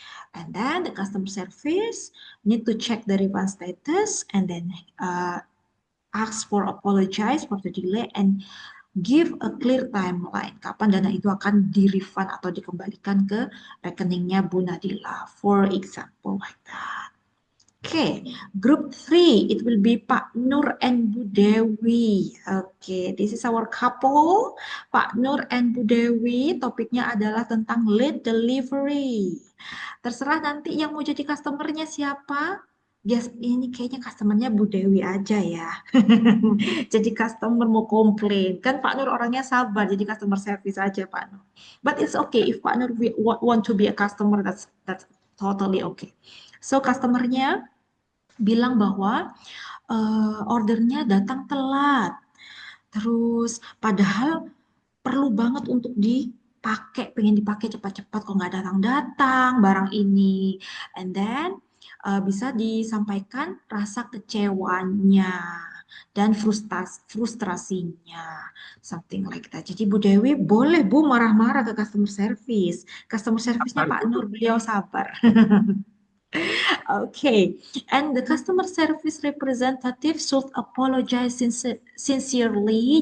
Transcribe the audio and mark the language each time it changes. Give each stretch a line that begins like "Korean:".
English: And then the customer service need to check the refund status and then ask for apologize for the delay and give a clear timeline
Indonesian: kapan dana itu akan di-refund atau dikembalikan ke rekeningnya Bu Nadila,
English: for example like that. Okay, group 3, it will be Pak Nur and Bu Dewi. Okay, this is our couple, Pak Nur and Bu Dewi.
Indonesian: Topiknya adalah tentang late delivery. Terserah nanti yang mau jadi customernya siapa.
English: Yes,
Indonesian: ini kayaknya customernya Bu Dewi aja ya. Jadi customer mau komplain. Kan Pak Nur orangnya sabar, jadi customer service aja Pak Nur.
English: But it's okay if Pak Nur want to be a customer, that's totally okay.
Indonesian: So customernya bilang bahwa ordernya datang telat. Terus padahal perlu banget untuk dipakai, pengen dipakai cepat-cepat kok nggak datang-datang barang ini.
English: And then
Indonesian: bisa disampaikan rasa kecewanya. dan frustrasinya,
English: something like that.
Indonesian: Jadi Bu Dewi boleh Bu marah-marah ke customer service. Customer service-nya Sabar, Pak Bu. Nur, beliau sabar.
English: Okay, and the customer service representative should apologize sincerely.